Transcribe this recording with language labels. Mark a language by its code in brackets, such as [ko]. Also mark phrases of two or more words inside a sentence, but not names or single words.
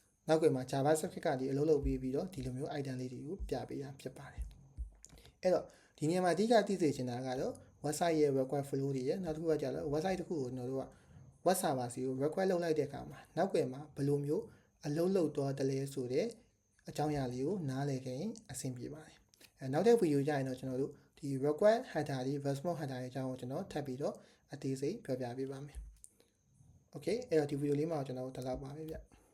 [my] နောက်ကွယ်မှာ JavaScript ကဒီအလုပ်လုပ်ပြီးတော့ဒီလိုမျိုး item လေးတွေကိုပြပေးတာဖြစ်ပါတယ်အဲ့တော့ဒီနေရာမှာအဓိကသိစေချင်တာကတော့ website ရဲ့ [en] request flow [my] တွေရဲ့နောက်တစ်ခုကကြတော့ website တစ်ခုကိုကျွန်တော်တို့က [en] web server [my] စီကို request လုပ်လိုက်တဲ့အခါမှာနောက်ကွယ်မှာဘယ်လိုမျိုးအလုပ်လုပ်တော့တလဲဆိုတဲ့အကြောင်းအရာလေးကိုနားလည်ခဲ့ရင်အဆင်ပြေပါတယ်နောက်တဲ့ဗီဒီယိုကြရင်တော့ကျွန်တော်တို့ဒီ [en] request header [my] တွေ [en] response header [my] တွေအကြောင်းကိုကျွန်တော်ထပ်ပြီးတော့အသေးစိတ်ပြောပြပေးပါမယ် Okay အဲ့တော့ဒီဗီဒီယိုလေးမှာကျွန်တော်တို့ဒီလောက်ပါပဲဗျ